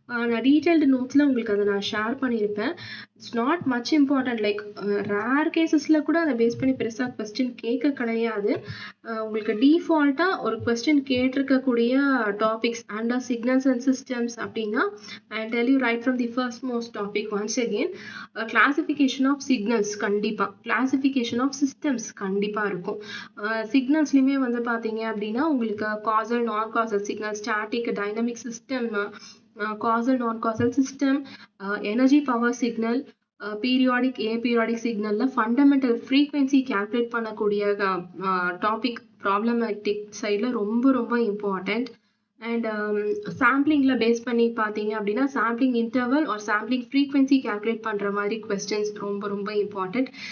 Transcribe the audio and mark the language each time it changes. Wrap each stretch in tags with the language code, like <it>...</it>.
<ta>நான் டீட்டெயில்டு நோட்ஸில் உங்களுக்கு அதை நான் ஷேர் பண்ணியிருப்பேன்.</ta> <en>it's not much important,</en> <ta>like rare கேசஸில் கூட அதை பேஸ் பண்ணி பெருசாக கொஸ்டின் கேட்க கிடையாது. உங்களுக்கு டிஃபால்ட்டாக ஒரு question கேட்டிருக்கக்கூடிய topics under signals and systems அப்படின்னா</ta> <en>I tell you right from the first most topic once again</en> <ta>classification of signals கண்டிப்பாக, கிளாசிஃபிகேஷன் ஆஃப் சிஸ்டம்ஸ் கண்டிப்பாக இருக்கும். சிக்னல்ஸ்லையுமே வந்து பார்த்தீங்க அப்படின்னா உங்களுக்கு castle non-causal signal, static, dynamic system, causal, non-causal system, energy power signal, periodic aperiodic சிக்னல்ல fundamental frequency calculate பண்ணக்கூடிய topic problematic சைடில் ரொம்ப ரொம்ப இம்பார்ட்டண்ட். அண்ட் சாம்பிளிங்ல பேஸ் பண்ணி பார்த்தீங்க அப்படின்னா sampling interval R sampling frequency calculate பண்ணுற மாதிரி கொஸ்டின்ஸ் ரொம்ப ரொம்ப இம்பார்ட்டண்ட்.</ta>